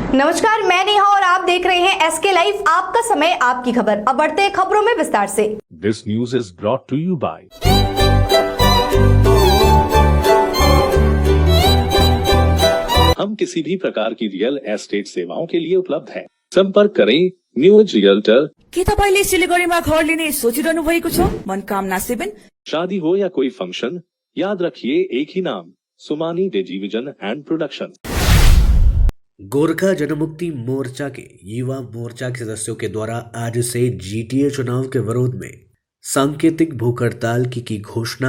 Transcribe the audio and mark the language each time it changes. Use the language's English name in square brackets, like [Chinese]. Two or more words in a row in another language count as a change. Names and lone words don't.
[Hindi] नमस्कार, मैं नेहा और आप देख रहे हैं एसके लाइव, आपका समय आपकी खबर। अब बढ़ते हैं खबरों में विस्तार से। [English] This news is brought to you by [Hindi] हम किसी भी प्रकार की रियल एस्टेट सेवाओं के लिए उपलब्ध हैं। संपर्क करें न्यूज रियल्टर। [Nepali] के तपाईले सिलिगुडीमा घर लिने सोचिरहनु भएको छ? मनकामना 7। [Hindi] शादी हो या कोई फंक्शन, याद रखिए एक ही नाम, सुमानी टेलीविजन एंड प्रोडक्शन। गोरखा जनमुक्ति मोर्चा के युवा मोर्चा के सदस्यों के द्वारा आज से जीटीए चुनाव के विरोध में सांकेतिक भूख हड़ताल की घोषणा।